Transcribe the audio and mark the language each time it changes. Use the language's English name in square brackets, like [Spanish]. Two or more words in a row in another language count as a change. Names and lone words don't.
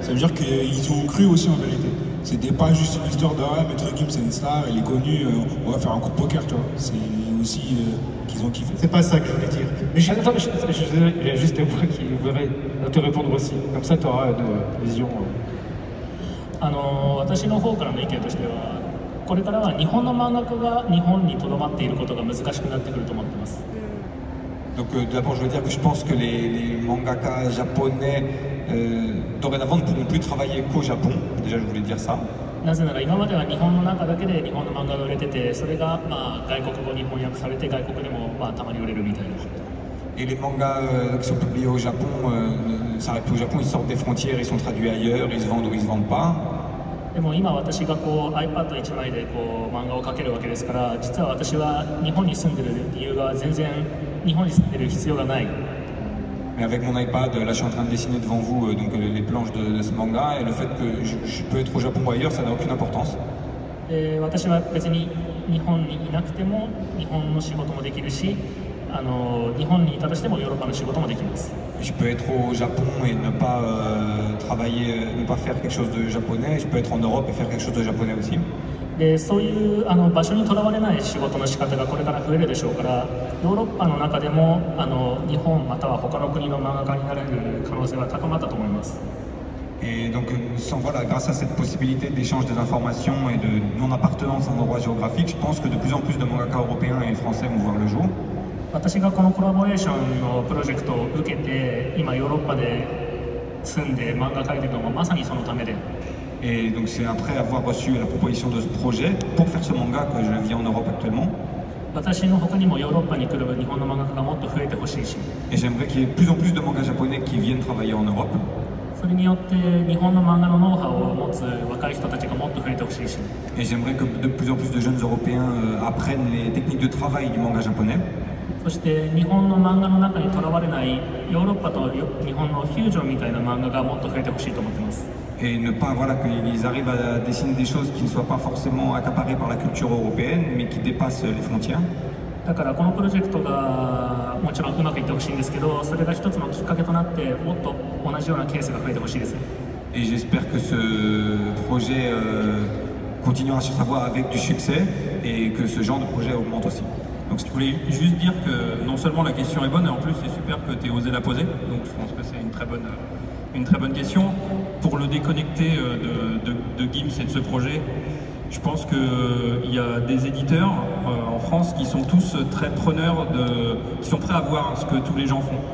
[French] Ça veut dire qu'ils ont cru aussi en vérité. C'était pas juste une histoire de Maître Gims c'est une star, il est connu, on va faire un coup de poker, tu vois. C'est aussi qu'ils ont kiffé. C'est pas ça que je voulais dire. Mais attends, il y a juste Tamura qui voudrait te répondre aussi. Comme ça, tu auras une vision. [Japanese] 私の方からの意見としては、これからは日本の漫画家が日本にとどまっていることが難しくなってくると思ってます。 [French] Donc d'abord je veux dire que je pense que les mangaka japonais dorénavant ne pourront plus travailler qu'au Japon. Déjà je voulais dire ça. [Japanese] なぜなら今までは日本の中だけで日本の漫画が売れてて、それが外国語に翻訳されて外国でもたまに売れるみたいな。 [French] Et les mangas qui sont publiés au Japon s'arrêtent plus au Japon, ils sortent des frontières, ils sont traduits ailleurs, ils se vendent ou ils se vendent pas. [Japanese] でも今私がiPad1 枚で漫画を描けるわけですから、実は私は日本に住んでる理由が全然日本に住んでる必要がない。 [French] Mais avec mon iPad, là je suis en train de dessiner devant vous donc, les planches de ce manga et le fait que je peux être au Japon ou ailleurs, ça n'a aucune importance. [Japanese] 私は別に日本にいなくても日本の仕事もできるし、日本にいたとしてもヨーロッパの仕事もできます。 [French] Je peux être au Japon et ne pas travailler, ne pas faire quelque chose de japonais. Je peux être en Europe et faire quelque chose de japonais aussi. [Japanese] でそういう場所にとらわれない仕事の仕方がこれから増えるでしょうから、ヨーロッパの中でも日本または他の国の漫画家になれる可能性は高まったと思います。 [French] Et donc, voilà, grâce à cette possibilité d'échange des informations et de non-appartenance à un endroit géographique, je pense que de plus en plus de mangaka européens et français vont voir le jour. [Japanese] 私がこのコラボレーションのプロジェクトを受けて、今ヨーロッパで住んで漫画描いてるのもまさにそのためで。 [French] Et donc c'est après avoir reçu la proposition de ce projet pour faire ce manga que je vis en Europe actuellement. [Japanese] 私の他にもヨーロッパに来る日本の漫画家がもっと増えてほしいし。 [French] Et j'aimerais qu'il y ait de plus en plus de mangas japonais qui viennent travailler en Europe. [Japanese] それによって日本の漫画のノウハウを持つ若い人たちがもっと増えてほしいし。 [French] Et j'aimerais que de plus en plus de jeunes Européens apprennent les techniques de travail du manga japonais. [Japanese] そして日本の漫画の中にとらわれないヨーロッパと日本のフュージョンみたいな漫画がもっと増えてほしいと思ってます。 [French] Et ne pas, voilà, qu'ils arrivent à dessiner des choses qui ne soient pas forcément accaparées par la culture européenne, mais qui dépassent les frontières. [Japanese] だからこのプロジェクトがもちろんうまくいってほしいんですけど、それが一つのきっかけとなってもっと同じようなケースが増えてほしいです。 [French] Et j'espère que ce projet continuera sur sa voie avec du succès et que ce genre de projet augmente aussi. Donc je voulais juste dire que non seulement la question est bonne, et en plus c'est super que tu aies osé la poser. Donc je pense que c'est une très bonne question. Pour le déconnecter de Gims et de ce projet, je pense qu'il y a des éditeurs en France qui sont tous très preneurs, qui sont prêts à voir ce que tous les gens font.